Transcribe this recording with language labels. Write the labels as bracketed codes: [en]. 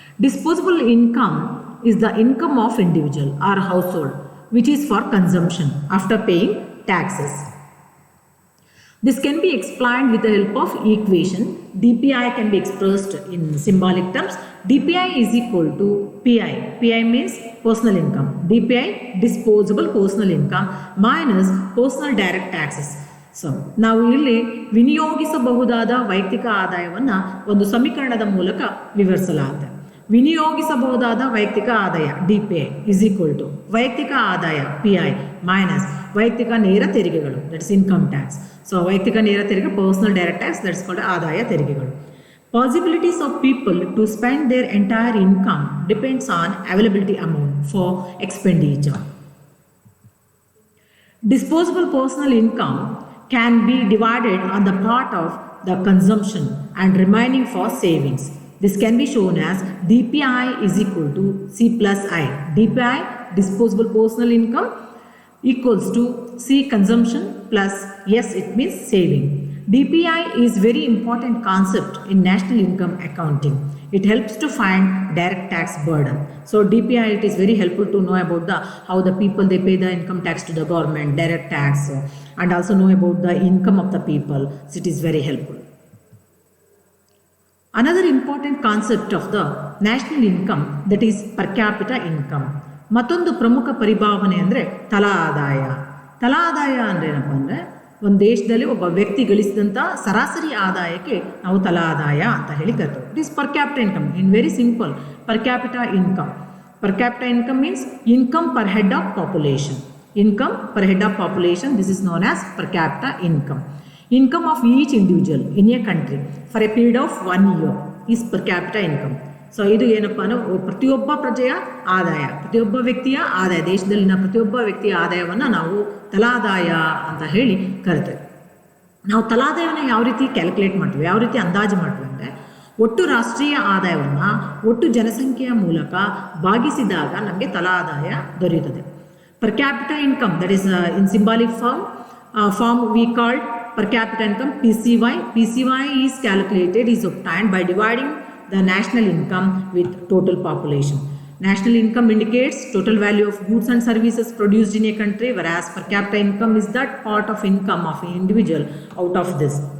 [en] Disposable income is the income of individual or household which is for consumption after paying taxes. This can be explained with the help of equation. DPI can be expressed in symbolic terms. DPI is equal to PI. PI means personal income. DPI, disposable personal income, minus personal direct taxes. [kn] So ನಾವು ಇಲ್ಲಿ ವಿನಿಯೋಗಿಸಬಹುದಾದ ವೈಯಕ್ತಿಕ ಆದಾಯವನ್ನು ಒಂದು ಸಮೀಕರಣದ ಮೂಲಕ ವಿವರಿಸಲಾಗಿದೆ. ವಿನಿಯೋಗಿಸಬಹುದಾದ ವೈಯಕ್ತಿಕ ಆದಾಯ DPI [en] is equal to [kn] ವೈಯಕ್ತಿಕ ಆದಾಯ PI ಮೈನಸ್ ವೈಯಕ್ತಿಕ ನೇರ ತೆರಿಗೆಗಳು, [en] That's income tax. [kn] ಸೊ ವೈಯಕ್ತಿಕ ನೇರ ತೆರಿಗೆ personal direct tax, [en] that's called [kn] ಆದಾಯ ತೆರಿಗೆಗಳು. [en] Possibilities of people to spend their entire income depends on availability amount for expenditure. Disposable personal income can be divided on the part of the consumption and remaining for savings. This can be shown as DPI is equal to C plus I. DPI, disposable personal income, equals to C consumption plus S, it means saving. DPI is very important concept in national income accounting. It helps to find direct tax burden. So DPI, it is very helpful to know about how the people they pay the income tax to the government, direct tax, and also know about the income of the people. So it is very helpful. Another important concept of the national income, that is per capita income. [kn] ಮತ್ತೊಂದು ಪ್ರಮುಖ ಪರಿಭಾವನೆ ಅಂದರೆ ತಲಾ ಆದಾಯ. ತಲಾ ಆದಾಯ ಅಂದರೆ ಏನಪ್ಪ ಅಂದರೆ ಒಂದು ದೇಶದಲ್ಲಿ ಒಬ್ಬ ವ್ಯಕ್ತಿ ಗಳಿಸಿದಂಥ ಸರಾಸರಿ ಆದಾಯಕ್ಕೆ ನಾವು ತಲಾ ಆದಾಯ ಅಂತ ಹೇಳಿ ಕರಿತೀವಿ. [en] It is per capita income. In very simple, per capita income. Per capita income means income per head of population. Income per head of population, this is known as per capita income. Income of each individual in a country for a period of 1 year is per capita income. [kn] So ಇದು ಏನಪ್ಪ ಅಂದರೆ ಪ್ರತಿಯೊಬ್ಬ ಪ್ರಜೆಯ ಆದಾಯ, ಪ್ರತಿಯೊಬ್ಬ ವ್ಯಕ್ತಿಯ ಆದಾಯ, ದೇಶದಲ್ಲಿನ ಪ್ರತಿಯೊಬ್ಬ ವ್ಯಕ್ತಿಯ ಆದಾಯವನ್ನು ನಾವು ತಲಾದಾಯ ಅಂತ ಹೇಳಿ ಕರಿತೇವೆ. ನಾವು ತಲಾದಾಯವನ್ನು ಯಾವ ರೀತಿ ಕ್ಯಾಲ್ಕುಲೇಟ್ ಮಾಡ್ತೀವಿ, ಯಾವ ರೀತಿ ಅಂದಾಜು ಮಾಡ್ತೀವಿ ಅಂದರೆ ಒಟ್ಟು ರಾಷ್ಟ್ರೀಯ ಆದಾಯವನ್ನು ಒಟ್ಟು ಜನಸಂಖ್ಯೆಯ ಮೂಲಕ ಭಾಗಿಸಿದಾಗ ನಮಗೆ ತಲಾ ಆದಾಯ ದೊರೆಯುತ್ತದೆ. [en] Per capita income, that is in symbolic form we called per capita income PCY. PCY is calculated, is obtained by dividing the national income with total population. National income indicates total value of goods and services produced in a country, whereas per capita income is that part of income of an individual out of this.